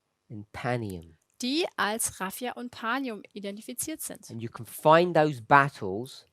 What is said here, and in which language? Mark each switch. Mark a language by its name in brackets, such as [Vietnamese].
[English] and Panium. [German] die als Raphia und Panium identifiziert sind. [English] And you can find those battles